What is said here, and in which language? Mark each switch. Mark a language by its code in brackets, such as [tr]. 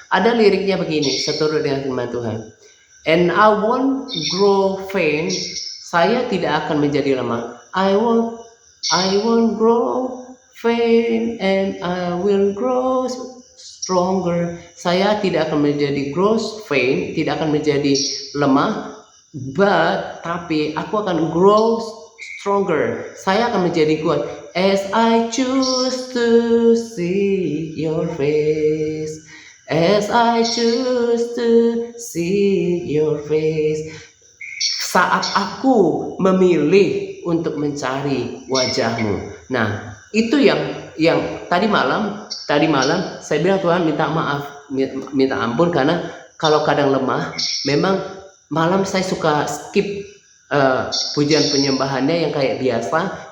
[id] Ada liriknya begini, seturut dengan firman Tuhan. [en] And I won't grow faint. [id] Saya tidak akan menjadi lemah. [en] I won't grow faint, and I will grow stronger. [id] Saya tidak akan menjadi [en] grow faint, [id] tidak akan menjadi lemah, tapi aku akan [en] grow stronger. [id] Saya akan menjadi kuat. [en] As I choose to see your face. As I choose to see your face. [id] Saat aku memilih untuk mencari wajahmu. Nah, itu yang tadi malam saya bilang Tuhan minta ampun, karena kalau kadang lemah, memang malam saya suka skip pujian penyembahannya yang kayak biasa.